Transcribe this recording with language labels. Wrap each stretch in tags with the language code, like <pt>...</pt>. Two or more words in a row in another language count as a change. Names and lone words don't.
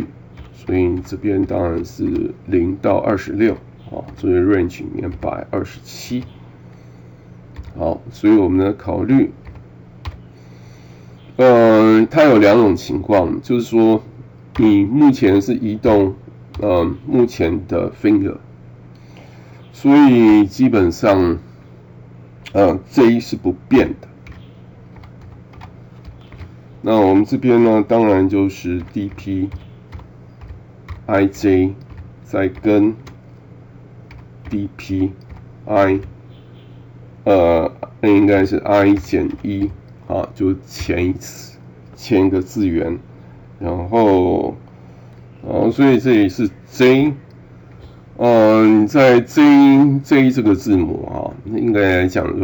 <zh>所以這邊當然是0到26所以 range 裡面擺27。好，所以我們的考慮，它有兩種情況，就是說你目前是移動目前的 finger，所以基本上J 是不變的。那我們這邊呢，當然就是 dp ij 再跟 dp i 应該是 i 減1就前一個字元，然後所以這裡是 J， 你在 J 這個字母應該來講</zh>